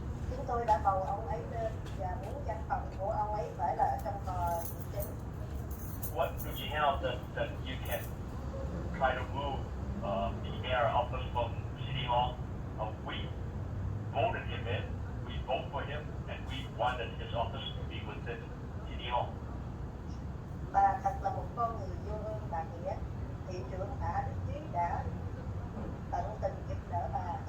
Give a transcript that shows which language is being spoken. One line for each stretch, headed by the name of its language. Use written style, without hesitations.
Vietnamese: Chúng tôi đã bầu ông ấy lên và muốn văn phòng của ông ấy phải là ở trong tòa thị chính.
English: What do you have that you can try to move the mayor office from City Hall? We voted him in, we voted for him, and we wanted his office to be within City Hall.
Vietnamese: Bà thật là một con người vô ơn bà nghĩa. Thị trưởng Hạ Đức Trí đã tận tình giúp đỡ bà.